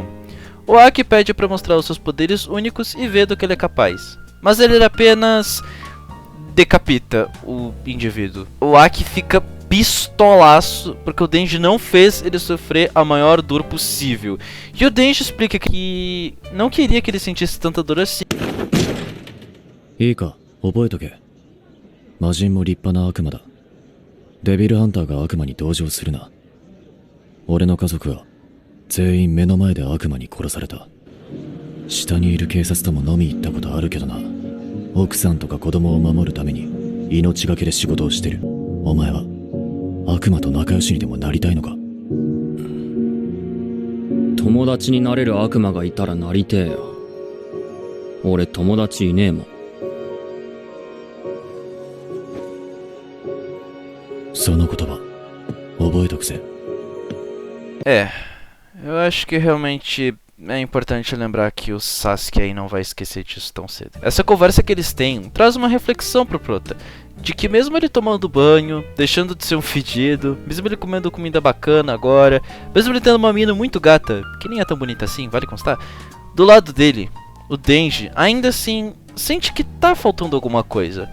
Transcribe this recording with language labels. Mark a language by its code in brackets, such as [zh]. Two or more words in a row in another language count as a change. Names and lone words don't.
[pt] O Aki pede para mostrar os seus poderes únicos e ver do que ele é capaz, mas ele apenas decapita o indivíduo. O Aki fica pistolaço porque o Denji não fez ele sofrer a maior dor possível. E o Denji explica que não queria que ele sentisse tanta dor assim. [ja] いいか、覚えとけ。魔人も立派な悪魔だ。デビルハンターが悪魔に同情するな。俺の家族は全員目の前で悪魔に殺された。下にいる警察とも飲み行ったことあるけどな。奥さんとか子供を守るために命がけで仕事をしてる。お前は悪魔と仲良しにでもなりたいのか？友達になれる悪魔がいたらなりてえよ。俺友達いねえもん。その言葉覚えとくぜ。 [pt] Eu acho que realmente é importante lembrar que o Sasuke aí não vai esquecer disso tão cedo. Essa conversa que eles têm traz uma reflexão pro Prota, de que mesmo ele tomando banho, deixando de ser um fedido, mesmo ele comendo comida bacana agora, mesmo ele tendo uma mina muito gata, que nem é tão bonita assim, vale constar, do lado dele, o Denji ainda assim sente que tá faltando alguma coisa.